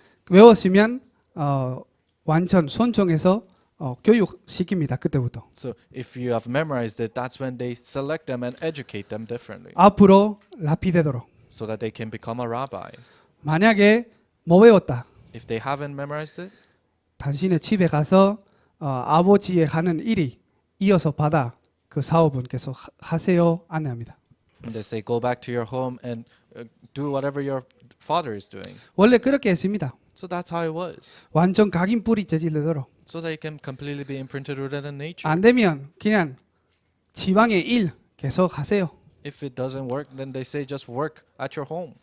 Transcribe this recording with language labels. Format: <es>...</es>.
<ko>외웠으면 완전 손정해서 교육시킵니다. 그때부터.</ko> <en>So if you have memorized it, that's when they select them and educate them differently,</en> <ko>앞으로 라피 되도록.</ko> <en>so that they can become a rabbi.</en> <ko>만약에 못 외웠다.</ko> <en>If they haven't memorized it,</en> <ko>당신의 집에 가서 아버지의 하는 일이 이어서 받아 그 사업은 계속 하세요. 안내합니다.</ko> <en>and they say, go back to your home and do whatever your father is doing.</en> <ko>원래 그렇게 했습니다.</ko> <en>So that's how it was.</en> <ko>완전 각인 뿌리 재질되도록.</ko> <en>So they can completely be imprinted within a nature.</en> <ko>안 되면 그냥 지방의 일 계속 하세요.</ko> <en>If it doesn't work, then they say just work at your home.</en>